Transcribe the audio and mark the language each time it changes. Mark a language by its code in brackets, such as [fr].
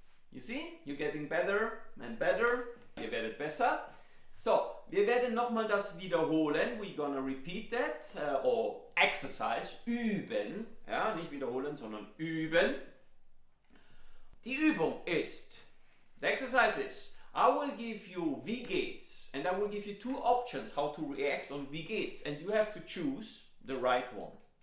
[en] You see, you're getting better and better. [de] Ihr werdet besser. So, wir werden nochmal das wiederholen. [en] We're gonna repeat that or exercise, [de] üben. Ja, nicht wiederholen, sondern üben. Die Übung ist, [en] the exercise is, I will give you [de] wie geht's [en] and I will give you two options how to react on wie geht's and you have to choose the right one.